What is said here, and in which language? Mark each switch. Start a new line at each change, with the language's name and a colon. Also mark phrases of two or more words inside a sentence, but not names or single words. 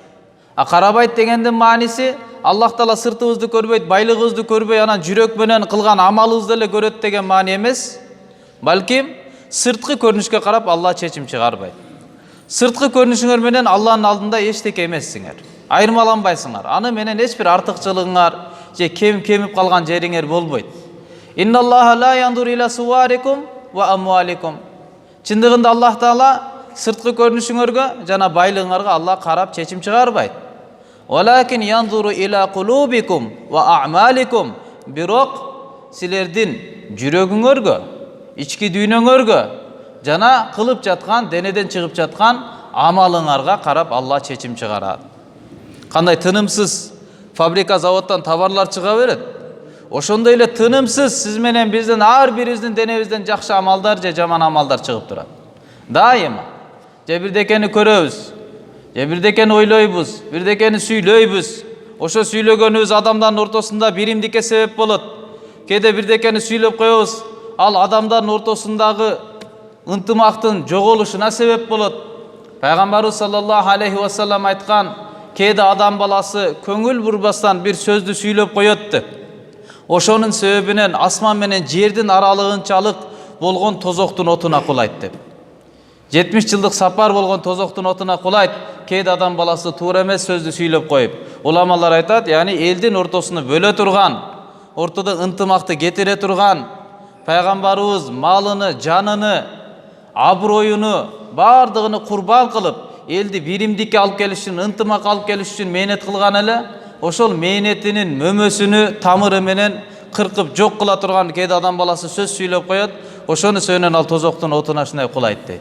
Kyrgyz: Карабайт дегендин мааниси Аллах Таала сыртыбызды көрбөйт, байлыгыбызды көрбөй, анан жүрөк менен кылган амалыбызды эле көрөт деген маани эмес. Балким сырткы көрүнүшкө карап Аллах чечим чыгарбайт. Сырткы көрүнүшүңөр менен Аллахтын алдында эчтеке эмессиңер. Айырмаланбайсыңар. Аны менен эч бир артыкчылыгыңар же кемип калган жериңер болбойт.
Arabic: إن الله لا ينظر إلى صوركم وأموالكم.
Kyrgyz: Чындыгында Аллах Таала сырткы көрүнүшүңөргө жана байлыгыңарга Аллах карап чечим чыгарбайт.
Arabic: ولكن ينظر إلى قلوبكم وأعمالكم.
Kyrgyz: Бирок силердин жүрөгүңөргө, ички дүйнөңөргө жана кылып жаткан, денеден чыгып жаткан амалыңарга карап Аллах чечим чыгарат. Кандай тынымсыз фабрика, заводтан товарлар чыга берет. Ошондой эле тынымсыз сиз менен биздин ар бирибиздин денебизден жакшы амалдар же жаман амалдар чыгып турат. Дайыма же бирдекени көрөбүз, же бирдекени ойлойбуз, бирдекени сүйлөйбүз. Ошо сүйлөгөнүбүз адамдардын ортосунда биримдикке себеп болот. Кээде бирдекени сүйлөп коебуз, ал адамдардын ортосундагы ынтымактын жоголушуна себеп болот. Пайгамбарыбыз
Arabic: صلى الله عليه وسلم
Kyrgyz: айткан: "Кээде адам баласы көңүл бурбастан бир сөздү сүйлөп коет" деп. Ошонун себебинен асман менен жердин аралыгынчалык болгон тозоктун отуна кулайт деп. 70 жылдык сапар болгон тозоктун отуна кулайт. Кээде адам баласы туура эмес сөздү сүйлөп коюп. Уламалар айтат, яни элдин ортосуну бөлө турган, ортодо ынтымакты кетире турган, пайгамбарыбыз малыны, жаныны, аброюну бардыгын курбан кылып, элди биримдикке алып келиш үчүн, ынтымак алып келиш үчүн мээнет кылган эле ошол мээнетинин мөмөсүнү тамыры менен кыркып жок кыла турган кээде адам баласы сөз сүйлөп коет, ошону сөөнөн ал тозоктун отуна ушундай кулайт дейт.